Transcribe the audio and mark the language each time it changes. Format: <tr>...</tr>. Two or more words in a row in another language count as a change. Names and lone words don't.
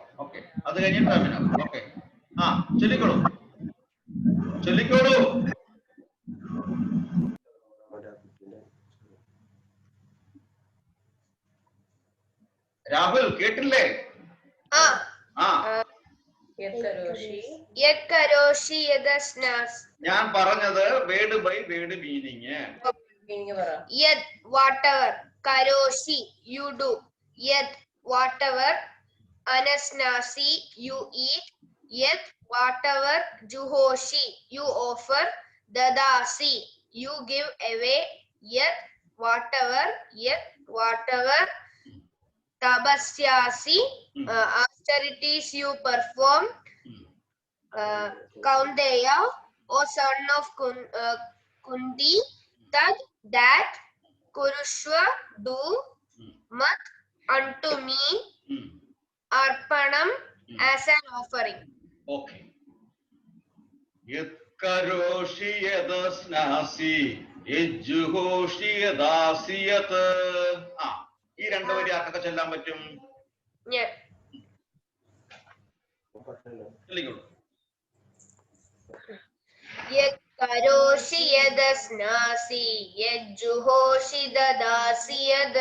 <ml>ഓക്കെ, അത് കഴിഞ്ഞിട്ട് അഭിനവ്. ഓക്കെ, ചൊല്ലിക്കോളൂ, ചൊല്ലിക്കോളൂ. രാഹുൽ കേട്ടില്ലേ? ആ ആ</ml> <sa>യത് കരോഷി യദസ്നാസി.</sa> <ml>ഞാൻ പറഞ്ഞത്</ml> <en>word by word meaning. യത് whatever, കരോഷി you do, യത് whatever, anasnasi you eat, യത് whatever, juhoshi you offer, dadasi you give away, യത് whatever, tabasyasi austerities you perform, Kaunteya, O son of Kunti, that Kurushva, do, mat, unto me, arpanam, as an offering. Okay.</en> <sa>यत् करोषि यदश्नासि यज्जुहोषि ददासियत्.</sa> <ml>ഈ രണ്ടു വരി ആർക്കൊക്കെ ചൊല്ലാൻ പറ്റും? ഞാൻ ചൊല്ലിക്കോളൂ.</ml> <sa>യത് കരോഷി യദസ്നാസി യജ്ജുഹോഷി ദദാസി യത്.</sa>